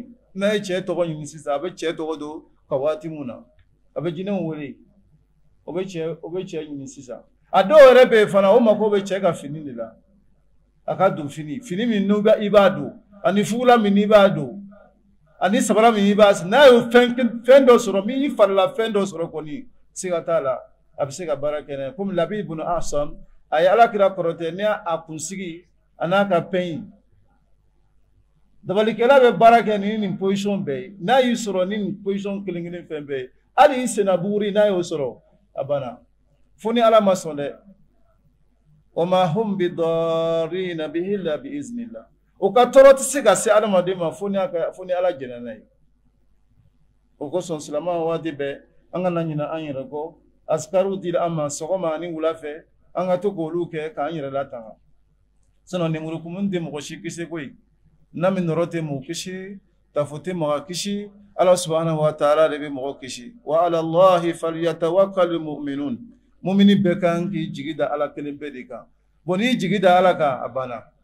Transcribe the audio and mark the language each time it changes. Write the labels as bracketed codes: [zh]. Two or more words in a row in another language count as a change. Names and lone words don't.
[bm] n'a ye cɛ tɔgɔ ɲini sisan a bɛ cɛ tɔgɔ don ka waati mun na a bɛ jinɛw wele o bɛ cɛ ɲini sisan a dɔw yɛrɛ bɛ yen fana o mako bɛ cɛ ka fini de la a ka don fini min i b'a don ani fugula min i b'a don ani sabara min i b'a sen n'a ye fɛn dɔ sɔrɔ min i farila fɛn dɔ sɔrɔ kɔni siga t'a la a bɛ se ka baara kɛ n'a ye komi Labi ibn Asam a ye Alakira kɔrɔtɛ ni a kunsigi a n'a ka pɛn dabalikɛla bɛ baara kɛ ni nin position bɛɛ ye n'a y'i sɔrɔ ni nin position kelen fɛn bɛɛ ye hali i senna buguri n'a y'o sɔrɔ a banna fo ni ala ma sɔn dɛ [ar] و ما هم بضارين به إلا ب إذن الله [bm] o ka tɔɔrɔ tɛ se ka se adamaden ma fo ni ala jɛnna n'a ye o kosɔn silamɛw waati bɛɛ an kana ɲinɛ an yɛrɛ kɔ askariw dira an ma sɔgɔma ani wula fɛ an ka to k'olu kɛ k'an yɛrɛ latanga sinon nemurukumu tɛ mɔgɔ si kisi koyi n'a min nɔrɔ tɛ mɔgɔ kisi tafo tɛ mɔgɔ kisi ala [ar] سبحانه و تعالى [bm] de bɛ mɔgɔ kisi [ar] و على الله فليتوكل المؤمنون [bm] mumini bɛɛ kan k'i jigi da ala kelen bɛɛ de kan bon n'i jigi da ala kan a banna